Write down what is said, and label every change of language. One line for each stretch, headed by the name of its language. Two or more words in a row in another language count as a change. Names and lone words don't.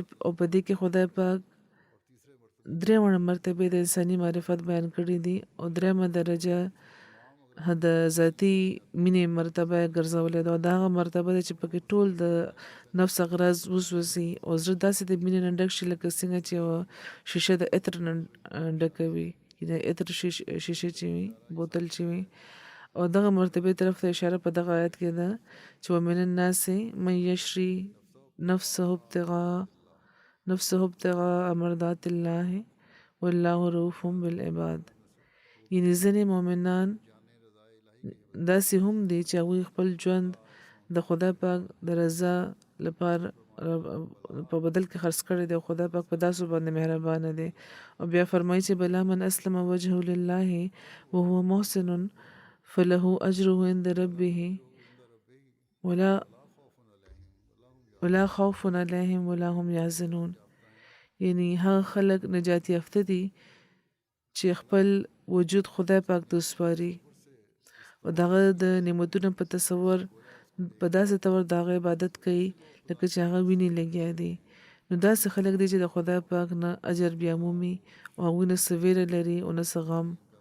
Pashto: او په دې کې خدای پاک درېیمه مرتبه د انساني معرفت بیان کړي دي او درېیمه درجه د ذاتي مینې مرتبه ګرځولې ده او دا هغه مرتبه ده چې پکې ټول د نفس اغراض وسوسي او زړه داسې د مینې نه ډک شي لکه څنګه چې یوه شیشه د عطر نه ډکه وي د عطر شیشه چې وي بوتل چې وي او دغه مرتبه طرف ته اشاره په دغه آیت کې ده چې
Arabic: ومن الناس من یشری نفسه ابتغاء مرضات الله والله رؤوف بالعباد
Pashto: یعنی ځینې مؤمنان داسې هم دي چې هغوی خپل ژوند د خدای پاک د رضا لپاره په بدل کې خرڅ کړی دی او خدای پاک په داسو باندې مهربانه دی او بیا فرمایي چې
Arabic: بلا من اسلم وجهه لله وهو محسن فله اجره عند ربه ولا خوف علیهم ولا هم یحزنون.
Pashto: یعنی هغه خلک نجات یافته دي چې خپل وجود خدای پاک ته وسپاري او دغه د نعمتونو په تصور په داسې طور د هغه عبادت کوي لکه چې هغه ویني لګیا دي. نو داسې خلک دي چې د خدای پاک نه اجر بیا مومي او هغوی نه څه ویره لري او نه څه غم.